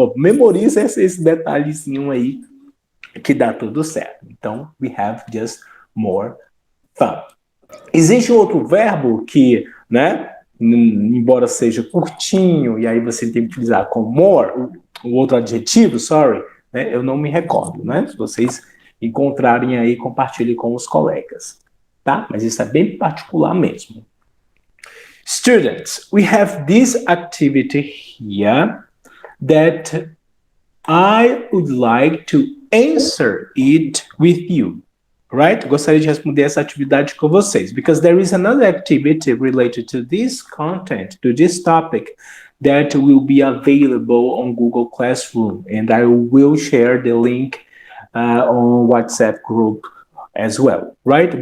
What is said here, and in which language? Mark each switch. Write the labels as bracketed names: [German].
[Portuguese] Memoriza esse detalhezinho aí que dá tudo certo. [English] Então, we have just more fun. [Portuguese] Existe outro verbo que, né, embora seja curtinho, e aí você tem que utilizar com more, o outro adjetivo, né, eu não me recordo, né? Se vocês encontrarem aí, compartilhem com os colegas, tá? Mas isso é bem particular mesmo. [English] Students, we have this activity here that I would like to answer it with you, right? [Portuguese] Gostaria de responder essa atividade com vocês, [English] because there is another activity related to this content, to this topic, that will be available on Google Classroom, and I will share the link on WhatsApp group as well, right?